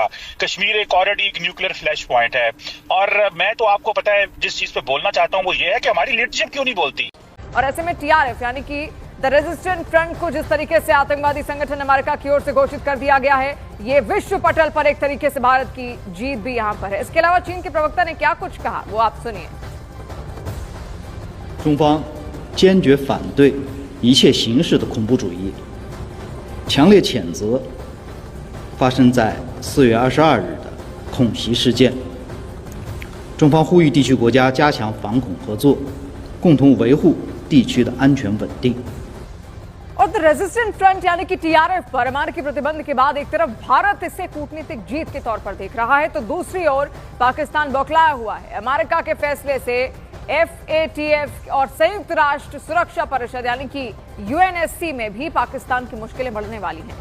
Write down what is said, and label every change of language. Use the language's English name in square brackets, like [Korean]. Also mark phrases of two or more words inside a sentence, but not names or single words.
[Hindi] कश्मीर एक ऑलरेडी एक [English] nuclear flash point [Hindi] है, और मैं तो आपको पता है जिस चीज पे बोलना चाहता हूँ वो ये है कि हमारी लीडरशिप क्यों नहीं बोलती। और ऐसे में टीआरएफ यानी कि द रेजिस्टेंट फ्रंट को जिस तरीके से आतंकवादी संगठन अमेरिका की ओर से घोषित कर दिया गया है, ये विश्व पटल पर एक तरीके से भारत की जीत भी यहां पर है। इसके अलावा चीन के प्रवक्ता ने क्या कुछ कहा वो आप सुनिए। [Chinese] 中方坚决反对一切形式的恐怖主义，强烈谴责发生在4月22日的恐袭事件。中方呼吁地区国家加强反恐合作，共同维护地区的安全稳定。 [Hindi] और द रेजिस्टेंट फ्रंट यानी कि टीआरएफ पर अमेरिकी प्रतिबंध के बाद एक तरफ भारत इसे कूटनीतिक जीत के तौर पर देख रहा है तो दूसरी ओर पाकिस्तान बौखलाया हुआ है। अमेरिका के फैसले से एफएटीएफ और संयुक्त राष्ट्र सुरक्षा परिषद यानी कि यूएनएससी में भी पाकिस्तान की मुश्किलें बढ़ने वाली हैं।